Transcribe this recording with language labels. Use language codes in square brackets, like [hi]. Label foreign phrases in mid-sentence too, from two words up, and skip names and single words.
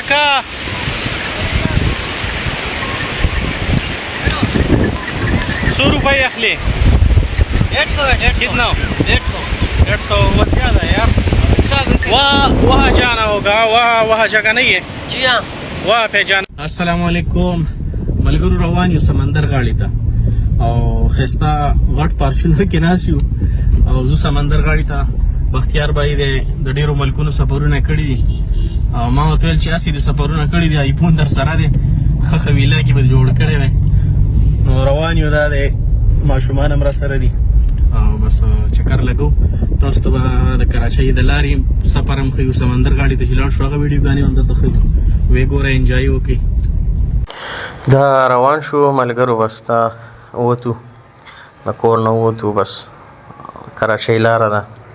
[ps] کاکا 100 روپۍ اخلې 150 [hi] कितना 150 150 बहुत ज़्यादा है यार वहाँ जाना होगा वहाँ जगह नहीं है जी हाँ वहाँ पे जाना [ar] السلام علیکم [ps] मलगरू روان یو سمندر غاړې ته او خستا غټ پارچونر کې ناس یو او زه سمندر غاړې ته بختیار بای دی د ډیرو ملکونو سفرونه کړي دي او ما ورته ویل چې اسې د سفرونه کړي دي آیفون در سره دی ښه ویلا کې به جوړ کړی وی نو روان یو دا دی ماشومان هم را سره دي او بس چکر لګو تاسو ته به د کراچۍ د لارې سفر هم ښیو سمندر غاړې ته چې لاړ شو هغه ویډیوګانې هم درته ښیو ویې ګوره انجوای وکړئ دا روان شو ملګرو بس دا ووتو د کور نه ووتو بس کراچۍ لاره ده